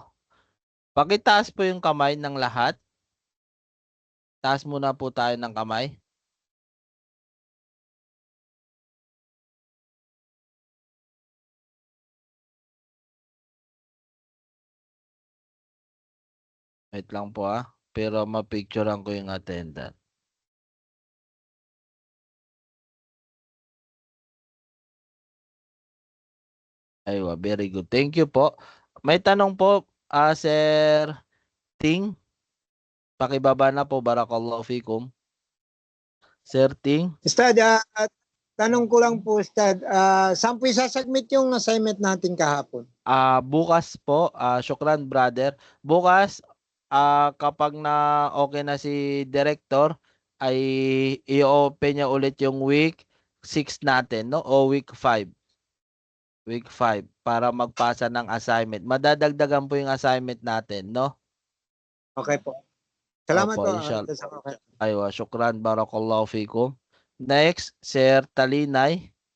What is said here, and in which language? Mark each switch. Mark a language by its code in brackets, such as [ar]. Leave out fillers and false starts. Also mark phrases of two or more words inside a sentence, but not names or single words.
[tl] Pakitaas po yung kamay ng lahat. Taas muna po tayo ng kamay. Wait lang po pero mapicturean ko yung attendance. [en] Aywa, very good. Thank you po. [tl] May tanong po, Sir Ting. Pakibaba na po, [ar] بارك الله فيكم. [tl] Sir Ting. Ustad, tanong ko lang po, Ustad, saan po isasubmit yung assignment natin kahapon? Bukas po, syukran brother. Bukas, kapag na okay na si director, ay i-open niya ulit yung week 6 natin, no? O week 5. Week 5 para magpasa ng assignment. Madadagdagan po yung assignment natin, no? Okay po. Salamat Opo, po. inshallah. [ar] أيوه، شكرا، بارك الله فيكم. [en] Next, Sir Talinay.